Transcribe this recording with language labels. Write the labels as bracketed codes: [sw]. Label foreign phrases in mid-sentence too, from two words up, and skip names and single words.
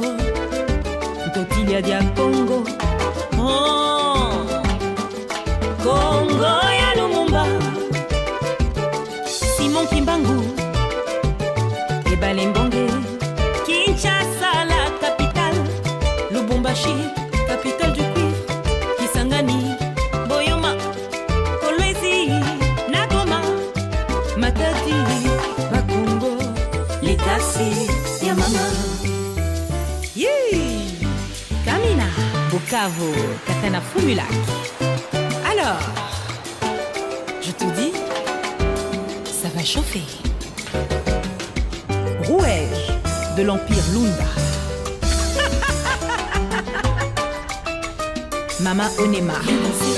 [kg] Ntotilia dia Congo! Oh! [fr] Congo ya Lumumba! Simon Kimbangu et Balembonge, Kinshasa la capitale, Lubumbashi, capitale du cuivre, Kisangani, Boyoma, Kolwezi, Nagoma, Matadi, Bakongo, Litasi, Yamama. Yee! Kamina, Bukavu, Katana Fumulak. Alors, je te dis, ça va chauffer. Rouège de l'Empire Lunda. Mama Onema. Viens danser.